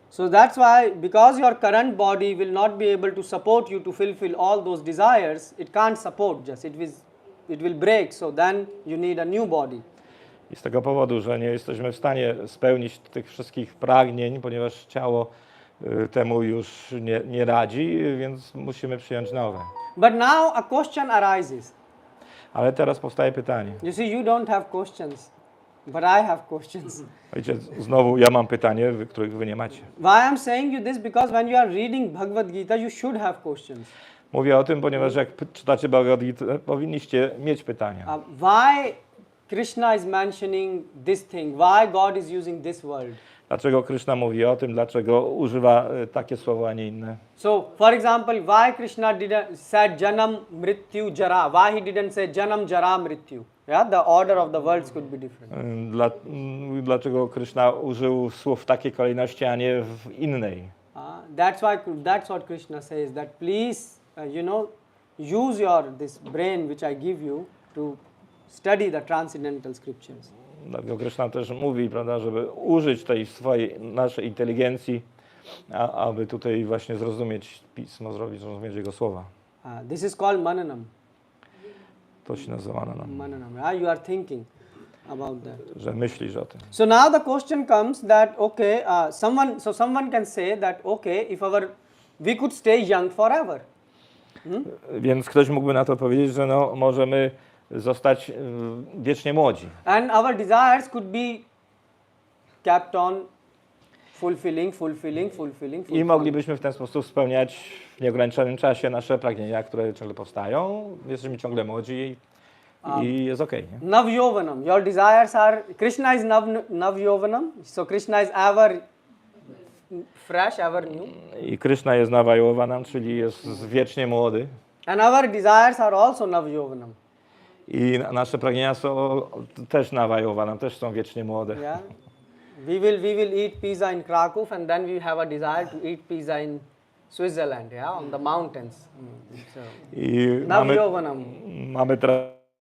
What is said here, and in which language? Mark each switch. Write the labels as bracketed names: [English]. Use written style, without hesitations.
[English] So that's why, because your current body will not be able to support you to fulfill all those desires, it can't support just, it will break, so then you need a new body. [Polish] I z tego powodu, że nie jesteśmy w stanie spełnić tych wszystkich pragnień, ponieważ ciało temu już nie radzi, więc musimy przyjąć nowe. [English] But now a question arises. [Polish] Ale teraz powstaje pytanie. [English] You see, you don't have questions, but I have questions. [Polish] Wiecie, znowu ja mam pytanie, których wy nie macie. [English] Why I'm saying you this? Because when you are reading Bhagavad Gita, you should have questions. [Polish] Mówię o tym, ponieważ jak czytacie Bhagavad Gita, powinniście mieć pytania. [English] Why Krishna is mentioning this thing? Why God is using this word? [Polish] Dlaczego Krishna mówi o tym, dlaczego używa takie słowa, a nie inne? [English] So, for example, why Krishna didn't said Janam, Mrityu, Jara? Why he didn't say Janam, Jara, Mrityu? Yeah, the order of the words could be different. [Polish] Dlaczego Krishna użył słów w takiej kolejności, a nie w innej? [English] That's what Krishna says, that please, use this brain which I give you to study the transcendental scriptures. [Polish] Dlatego Krishna też mówi, prawda, żeby użyć tej naszej inteligencji, aby tutaj właśnie zrozumieć Pismo, zrozumieć Jego słowa. [English] This is called mananam. [Polish] To się nazywa mananam. [English] Mananam, yeah? You are thinking about that. [Polish] Że myślisz o tym. [English] So now the question comes that, okay, someone can say that, okay, we could stay young forever. [Polish] Więc ktoś mógłby na to powiedzieć, że możemy zostać wiecznie młodzi. [English] And our desires could be kept on fulfilling. [Polish] I moglibyśmy w ten sposób spełniać w nieograniczonym czasie nasze pragnienia, które ciągle powstają. Jesteśmy ciągle młodzi i jest okej. [Sanskrit] Navyovanam. [English] Your desires are, Krishna is Navyovanam, so Krishna is ever fresh, ever new. [Polish] I Krishna jest Navayovanam, czyli jest wiecznie młody. [English] And our desires are also Navyovanam. [Polish] I nasze pragnienia są też Navayovanam, też są wiecznie młode. [English] Yeah. We will eat pizza in Krakow, and then we have a desire to eat pizza in Switzerland, yeah, on the mountains. So, [Polish] I mamy teraz